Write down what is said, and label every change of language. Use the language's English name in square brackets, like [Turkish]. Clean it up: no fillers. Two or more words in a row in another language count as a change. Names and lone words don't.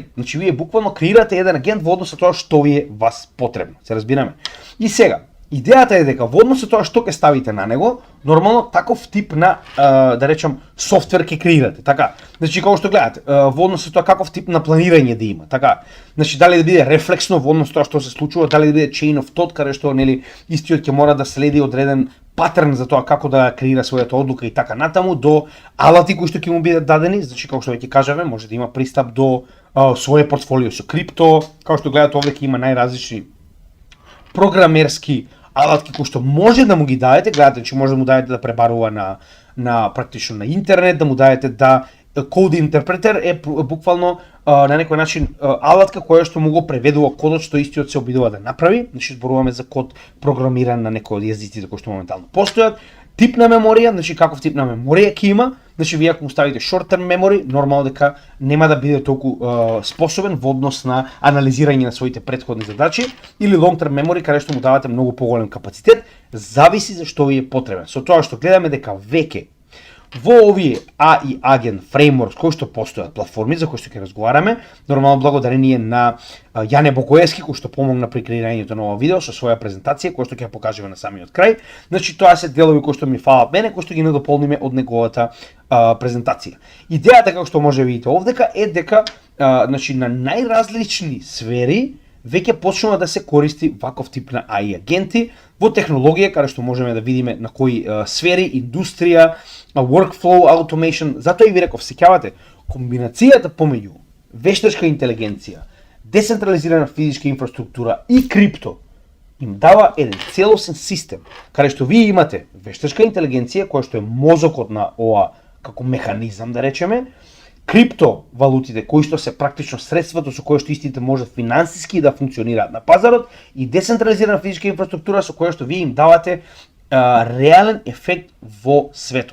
[Macedonian] Значи вие буквално креирате еден агент во однос на тоа што ви е вас потребно. Се разбираме? И сега, Идејата е дека во однос со тоа што ќе ставите на него, нормално таков тип на да речам софтвер ќе креирате, така. Значи како што гледате, во однос со тоа каков тип на планирање да има, така. Значи дали да биде рефлексно во однос со тоа што се случува, дали да биде [English] chain of thought [Macedonian] каде што нели истиот ќе мора да следи одреден патерн за тоа како да креира својата одлука и така натаму, до алати кои што ќе му бидат дадени, значи како што веќе кажавме, може да има пристап до своје портфолио со крипто, како што гледате овде ќе има најразлични програмерски алатки кои што може да му ги дадете, гледате, че може да му дадете да пребарува на практично на интернет, да му дадете да код интерпретер е буквално на некој начин алатка која што му го преведува кодот што истиот се обидува да направи, значи зборуваме за код програмиран на некој од јазиците кои што моментално постојат. Тип на меморија, значи каков тип на меморија ќе има, значи вие ако му ставите [English] short term memory, [Macedonian] нормално дека нема да биде толку способен во однос на анализирање на своите претходни задачи, или [English] long term memory [Macedonian] каде што му давате многу поголем капацитет, зависи за што ви е потребен. Со тоа што гледаме дека веќе во овие [English] AI Agent Frameworks [Macedonian] кои што постојат платформи за кои што ќе разговараме, нормално благодарение на Јане Богоевски кој што помогна при креирањето на ова видео со своја презентација која што ќе ја покажеме на самиот крај. Значи тоа се делови кои што ми фалат мене, кои што ги надополниме од неговата презентација. Идејата како што може видите овдека е дека значи на најразлични сфери веќе почнува да се користи ваков тип на AI агенти во технологија каде што можеме да видиме на кои сфери, индустрија, [English] workflow automation. [Macedonian] Затоа и ви реков, сеќавате, комбинацијата помеѓу вештачка интелигенција, децентрализирана физичка инфраструктура и крипто им дава еден целосен систем каде што вие имате вештачка интелигенција која што е мозокот на ова како механизам да речеме, криптовалутите кои што се практично средството со кое што истите можат финансиски да функционираат на пазарот и децентрализирана физичка инфраструктура со која што вие им давате реален ефект во светот.